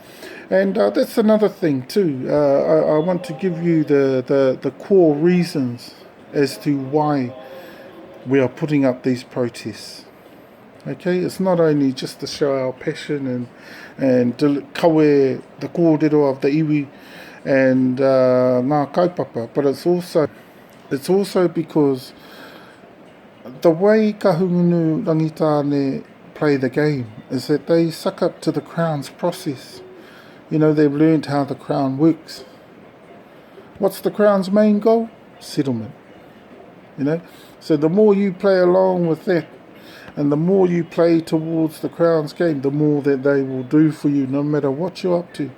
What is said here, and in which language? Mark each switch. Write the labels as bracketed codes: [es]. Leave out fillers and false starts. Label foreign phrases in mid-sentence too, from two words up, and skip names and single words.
[en] And that's another thing too. I want to give you the core reasons as to why we are putting up these protests. Okay, it's not only just to show our passion and kawe the kōrero of the iwi and [mi] ngā kaupapa, [en] but it's also because the way kahungunu rangitāne play the game is that they suck up to the Crown's process. They've learned how the Crown works. What's the Crown's main goal? Settlement. So the more you play along with that, and the more you play towards the Crown's game, the more that they will do for you, no matter what you're up to.